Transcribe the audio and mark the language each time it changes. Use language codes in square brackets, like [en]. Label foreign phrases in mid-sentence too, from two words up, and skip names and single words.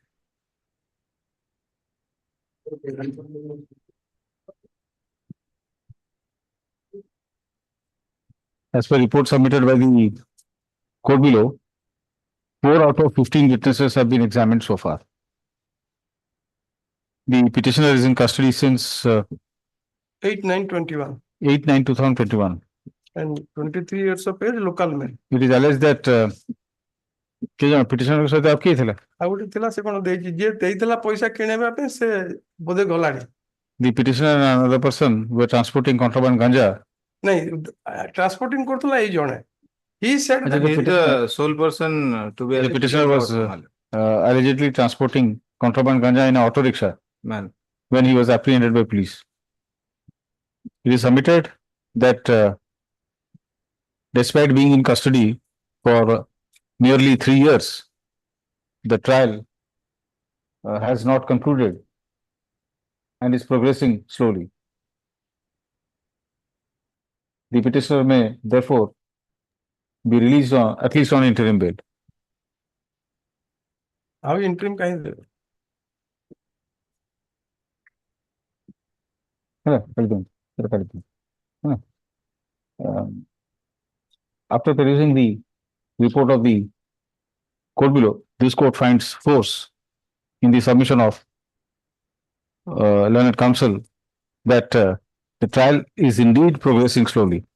[en] As per report submitted by the court below, 4 out of 15 witnesses have been examined so far. The petitioner is in custody since 8/9/21 8/9/2021. and 23 years of age, local male. It is alleged that petitioner [or] ସହିତ ଆଉ କିଏ ଥିଲା? ଆଉ ଗୋଟେ ଥିଲା ସେ କଣ ଦେଇଛି ଯିଏ ଦେଇଥିଲା ପଇସା କିଣିବା ପାଇଁ ସେ ବୋଧେ ଗଲାଣି। [en] The petitioner and another person were transporting contraband ganja. [or] ନାଇଁ ଟ୍ରାନ୍ସପୋର୍ଟିଂ କରୁଥିଲା ଏଇ ଜଣେ। [en] He said that He is the sole person to be. The petitioner was allegedly transporting contraband ganja in an auto rickshaw when he was apprehended by police. It is submitted that despite being in custody for nearly 3 years, the trial has not concluded and is progressing slowly. The petitioner may therefore be released on, at least on interim bail. [or] ଆଉ interim କାହିଁ ଦେବେ? [en] After perusing the report of the court below, this court finds force in the submission of learned counsel that the trial is indeed progressing slowly,